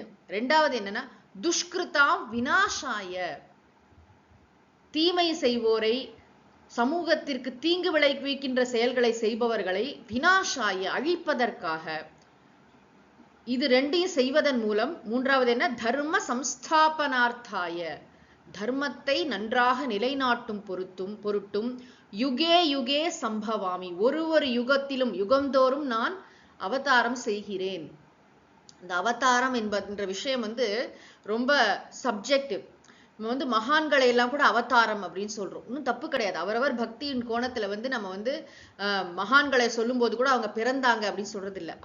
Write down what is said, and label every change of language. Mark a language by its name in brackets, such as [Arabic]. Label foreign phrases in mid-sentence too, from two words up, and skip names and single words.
[Tamil] ரெண்டாவது என்னன்னா, [Sanskrit] दुष्कृताम् विनाशाय, [Tamil] தீமை செய்வோரை, சமூகத்திற்கு தீங்கு விளைவிக்கின்ற செயல்களை செய்பவர்களை விநாசாய, அழிப்பதற்காக. இது ரெண்டையும் செய்வதன் மூலம் மூன்றாவது என்ன? [Sanskrit] धर्म संस्थापनार्थाय, [Tamil] தர்மத்தை நன்றாக நிலைநாட்டும் பொருட்டும் [Sanskrit] युगे युगे सम्भवामि, [Tamil] ஒரு யுகத்திலும், யுகந்தோறும் நான் அவதாரம் செய்கிறேன். இந்த அவதாரம் என்ற விஷயம் ரொம்ப சப்ஜெக்டிவ். நம்ம மகான்களை எல்லாம் கூட அவதாரம் அப்படின்னு சொல்றோம். இன்னும் தப்பு கிடையாது. அவரவர் பக்தியின் கோணத்துல நம்ம மகான்களை சொல்லும் போது கூட அவங்க பிறந்தாங்க அப்படின்னு சொல்றது இல்லை.